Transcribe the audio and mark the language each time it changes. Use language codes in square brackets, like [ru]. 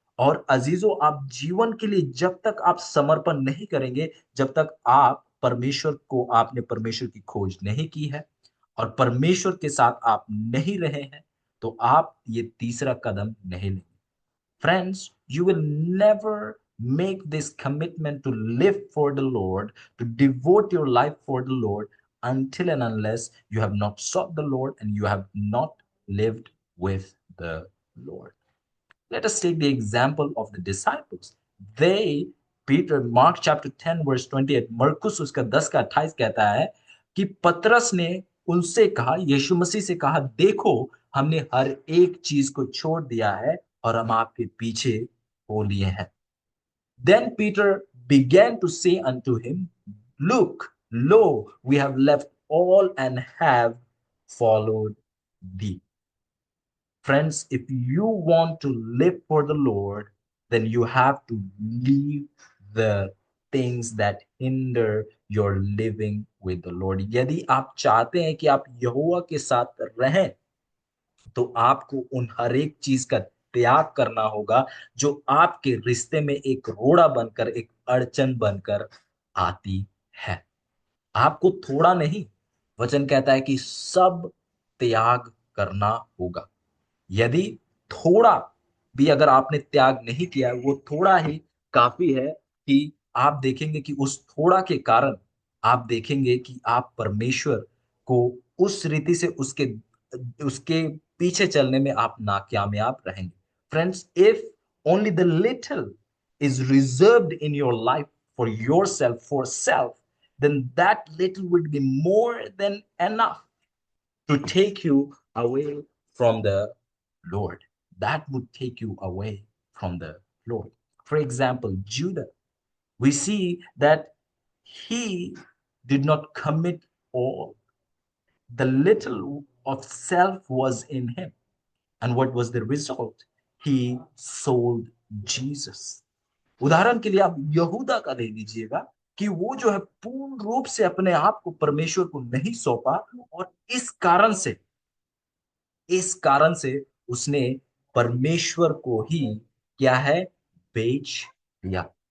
[hi] और अजीजों, आप जीवन के लिए जब तक आप समर्पण नहीं करेंगे, जब तक आप परमेश्वर को, आपने परमेश्वर की खोज नहीं की है और परमेश्वर के साथ आप नहीं रहे हैं, तो आप ये तीसरा कदम नहीं लेंगे। [en] Friends, you will never make this commitment to live for the Lord, to devote your life for the Lord, until and unless you have not sought the Lord and you have not lived with the Lord. Let us take the example of the disciples. They, Peter, Mark chapter 10, verse 28, [hi] मरकुस उसका 10 का 28 कहता है कि पतरस ने उनसे कहा, यीशु मसीह से कहा, देखो हमने हर एक चीज को छोड़ दिया है और हम आपके पीछे हो लिए हैं. [en] Then Peter began to say unto him, look, lo, we have left all and have followed thee. Friends, if you want to live for the Lord, then you have to leave the things that hinder your living with the Lord. [hi] यदि आप चाहते हैं कि आप यहोवा के साथ रहें, तो आपको उन हर एक चीज का त्याग करना होगा जो आपके रिश्ते में एक रोड़ा बनकर, एक अड़चन बनकर आती है। आपको थोड़ा नहीं, वचन कहता है कि सब त्याग करना होगा। यदि थोड़ा भी अगर आपने त्याग नहीं किया, वो थोड़ा ही काफी है कि आप देखेंगे कि उस थोड़ा के कारण आप देखेंगे कि आप परमेश्वर को उस रीति से उसके उसके पीछे चलने में आप नाकामयाब रहेंगे। [en] Friends, if only the little is reserved in your life for yourself, for self, then that little would be more than enough to take you away from the Lord. That would take you away from the Lord. For example, Judah, we see that he did not commit all. The little of self was in him. And what was the result? He sold Jesus. [hi] उदाहरण के लिए आप यहूदा का ले लीजिएगा कि वो जो है पूर्ण रूप से अपने आप को परमेश्वर को नहीं सौंपा, और इस कारण से उसने परमेश्वर को ही क्या है, बेच दिया।